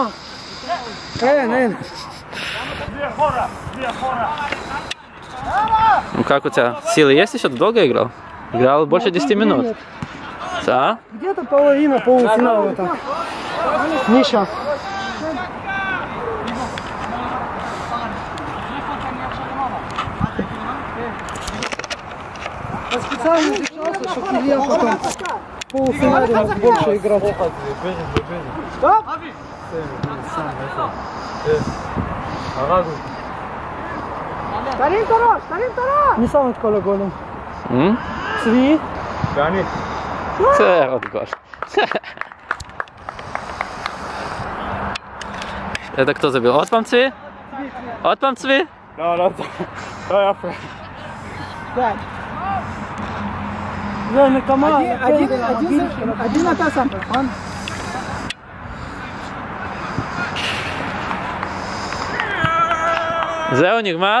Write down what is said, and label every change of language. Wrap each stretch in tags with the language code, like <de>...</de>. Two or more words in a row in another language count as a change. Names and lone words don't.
<he>אין.</he> <ru>Ну как у тебя? Силы есть еще? Ты долго играл? Играл больше 10 минут. Да? Где-то полуфинала так. Миша. Я специально держался, чтобы Илья потом в полуфинале больше играть. Стоп!</ru> <he>תרים את הראש! מי שם את כל הגולים? צבי? ואני. זה עוד גול.</he> <ru>Это кто забил?</ru> <he>עוד פעם צבי? עוד פעם צבי? לא יפה. זה נקמה. עדין אתה שם, נכון? זהו, נגמר?</he>